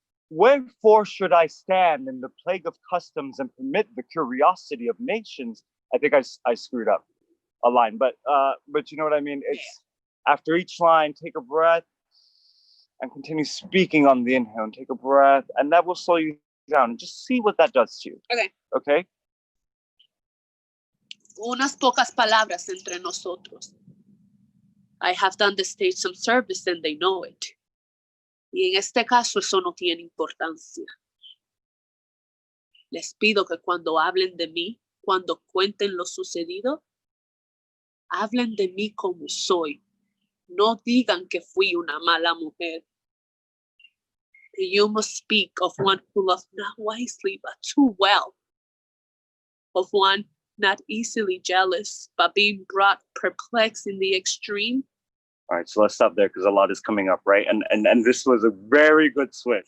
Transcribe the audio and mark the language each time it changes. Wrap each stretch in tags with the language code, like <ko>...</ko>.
<en>Wherefore should I stand in the plague of customs and permit the curiosity of nations? I think I screwed up a line, but you know what I mean? It's after each line, take a breath and continue speaking on the inhale, and take a breath, and that will slow you down, and just see what that does to you. Okay. Okay?</en> <es>Unas pocas palabras entre nosotros.</es> <en>I have done the stage some service and they know it.</en> <es>Y en este caso eso no tiene importancia. Les pido que cuando hablen de mí, cuando cuenten lo sucedido, hablen de mí como soy. No digan que fui una mala mujer.</es> <en>You must speak of one who loved not wisely but too well. Of one not easily jealous but being brought perplexed in the extreme. All right, so let's stop there because a lot is coming up, right? And this was a very good switch.</en>